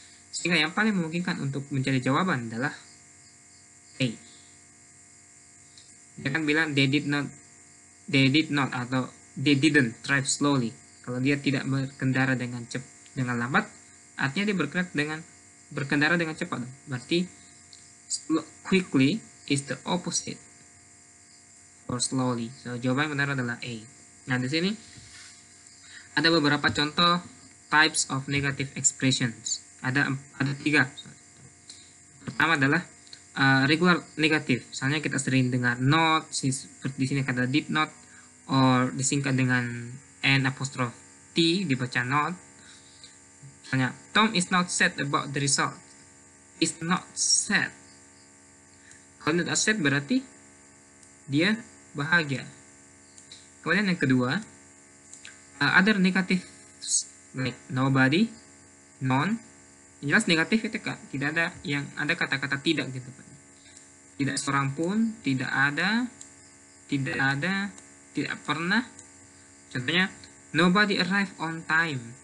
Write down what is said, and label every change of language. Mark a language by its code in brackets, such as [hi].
[id] Sehingga yang paling memungkinkan untuk mencari jawaban adalah A. Dia kan bilang [en] they did not [id] atau [en] they didn't drive slowly. [id] Kalau dia tidak berkendara dengan lambat, artinya dia berkendara dengan cepat. Berarti [en] quickly is the opposite for slowly. [id] So jawaban yang benar adalah A. Nah, di sini ada beberapa contoh [en] types of negative expressions. [id] Ada 3. Pertama adalah regular negatif. Misalnya kita sering dengar not, seperti di sini kata did not, or disingkat dengan n apostrophe t, dibaca not. Misalnya [en] Tom is not sad about the result. Is not sad. [id] Kalau not sad berarti dia bahagia. Kemudian yang kedua, other negative like nobody, none. Jelas negatif itu tidak ada yang ada kata-kata tidak gitu kan. Tidak seorang pun, tidak ada, tidak pernah. Contohnya [en] nobody arrive on time.